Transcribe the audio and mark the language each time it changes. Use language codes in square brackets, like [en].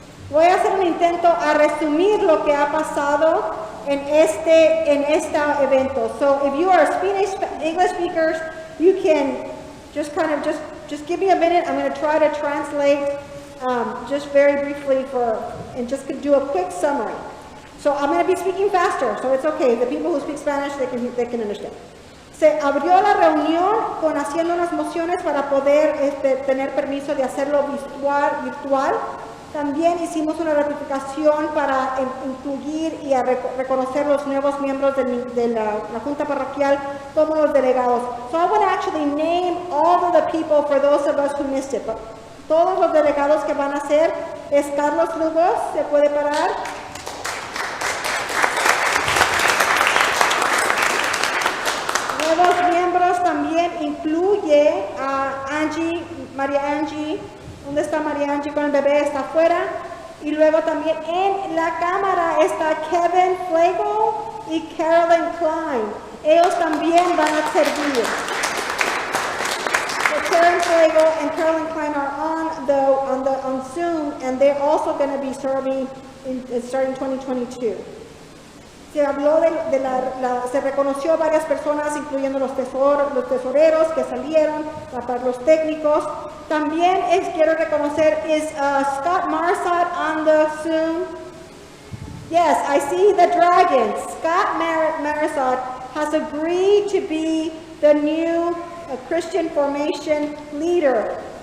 [es] Voy a hacer un intento a resumir lo que ha pasado en este evento. [en] So if you are English speakers, you can just just give me a minute. I'm going to try to translate just very briefly and just do a quick summary. So I'm going to be speaking faster, so it's okay. The people who speak Spanish, they can understand. [es] Se abrió la reunión haciendo unas mociones para poder tener permiso de hacerlo virtual. También hicimos una ratificación para incluir y reconocer los nuevos miembros de la Junta Parroquial como los delegados. [en] So I want to actually name all of the people for those of us who missed it. But todos los delegados que van a ser es Carlos Lugos, ¿se puede parar? [es] Nuevos miembros también incluye a María Angie. ¿Dónde está María Angie con el bebé? Está afuera. Y luego también en la cámara está Kevin Flego, y Carolyn Klein. Ellos también van a servir. [en] So Karen Fuego and Carolyn Klein are on Zoom, and they're also going to be serving starting 2022. [es] Se habló se reconoció varias personas, incluyendo los tesoreros que salieron, los técnicos. [en] También quiero reconocer, is Scott Marsad on the Zoom? Yes, I see the dragon. Scott Marsad has agreed to be the new Christian formation leader.